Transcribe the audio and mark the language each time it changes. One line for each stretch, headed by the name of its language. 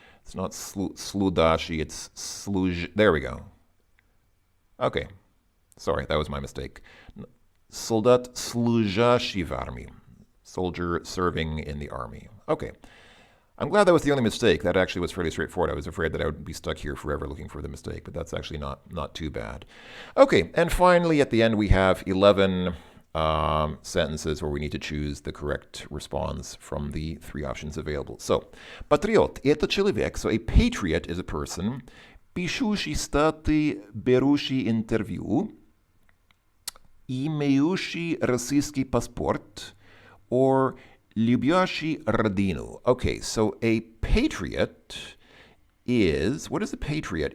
English: It's not sludashi, it's sluj. There we go. Okay. Sorry, that was my mistake.
Russian: Soldat служащий в армии.
English: Soldier serving in the army. Okay. I'm glad that was the only mistake. That actually was fairly straightforward. I was afraid that I would be stuck here forever looking for the mistake, but that's actually not too bad. Okay, and finally at the end we have 11 sentences where we need to choose the correct response from the three options available. So,
Russian: патриот – это человек.
English: So a patriot is a person.
Russian: Пишущий статьи, берущий интервью. имеющий российский паспорт
English: or
Russian: любящий родину.
English: Okay, so a patriot is, what is a patriot?